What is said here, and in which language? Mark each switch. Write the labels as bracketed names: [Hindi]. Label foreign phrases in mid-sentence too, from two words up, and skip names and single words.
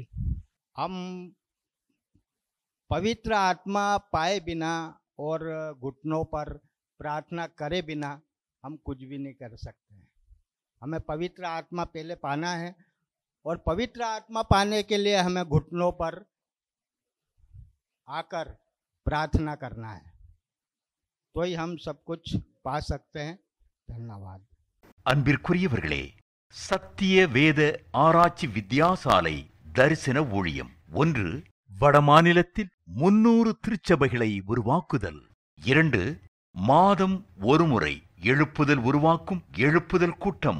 [Hindi] हम पवित्र आत्मा पाए बिना और घुटनों पर प्रार्थना करे बिना हम कुछ भी नहीं कर सकते हैं। हमें पवित्र आत्मा पहले पाना है, और पवित्र आत्मा पाने के लिए हमें घुटनों पर आकर प्रार्थना करना है, तो ही हम सब कुछ पा सकते हैं। धन्यवाद। [Tamil] அன்பிற்குரியவர்களே, சத்திய வேத ஆராய்ச்சி வித்தியாசாலை தரிசன ஊழியம் 1. வடமாநிலத்தில் 300 திருச்சபைகளை உருவாக்குதல். 2. மாதம் ஒருமுறை எழுப்புதல் உருவாக்கும் எழுப்புதல் கூட்டம்.